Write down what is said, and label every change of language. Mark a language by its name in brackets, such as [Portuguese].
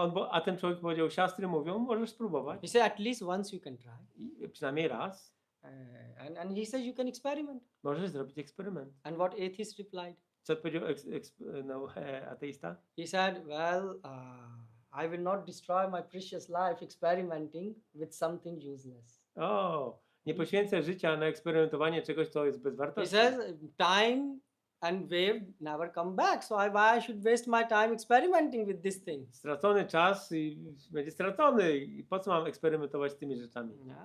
[Polish] A ten człowiek powiedział, siastry mówią, możesz spróbować. [English] He said, at least once you can try. [Polish] I przynajmniej raz. [English] And he says, you can experiment. [Polish] Możesz zrobić eksperyment. [English] And what atheist replied? [Polish] Co powiedział ateista? [English] He said, well, I will not destroy my precious life experimenting with something useless. [Polish] Nie poświęcę życia na eksperymentowanie czegoś, co jest [English] He [Polish] bezwartości. [English] says, time and wave never come back. So why I should waste my time experimenting with this thing? [Polish] Stracony czas i będzie stracony. I po co mam eksperymentować z tymi rzeczami?